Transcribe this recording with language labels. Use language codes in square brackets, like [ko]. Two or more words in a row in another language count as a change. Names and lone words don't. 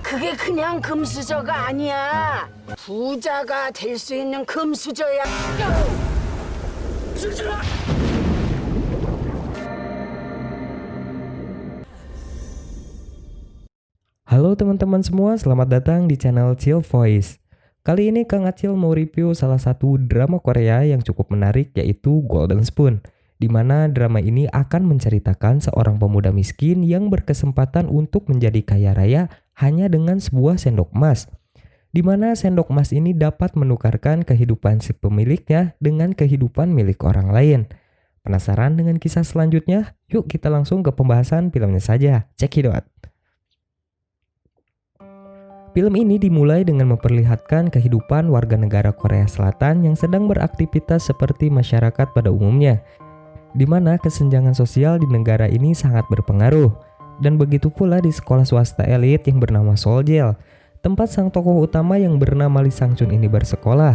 [ko] 이게 그냥 금수저가 아니야. 부자가 될 수 있는 금수저야. [id] Halo teman-teman semua, selamat datang di channel Chill Voice. Kali ini Kang Acil mau review salah satu drama Korea yang cukup menarik, yaitu Golden Spoon, di mana drama ini akan menceritakan seorang pemuda miskin yang berkesempatan untuk menjadi kaya raya hanya dengan sebuah sendok emas, di mana sendok emas ini dapat menukarkan kehidupan si pemiliknya dengan kehidupan milik orang lain. Penasaran dengan kisah selanjutnya? Yuk kita langsung ke pembahasan filmnya saja. [en] Check it out. [id] Film ini dimulai dengan memperlihatkan kehidupan warga negara Korea Selatan yang sedang beraktivitas seperti masyarakat pada umumnya, di mana kesenjangan sosial di negara ini sangat berpengaruh. Dan begitu pula di sekolah swasta elit yang bernama Seoljel, tempat sang tokoh utama yang bernama Lee Sang-chun ini bersekolah.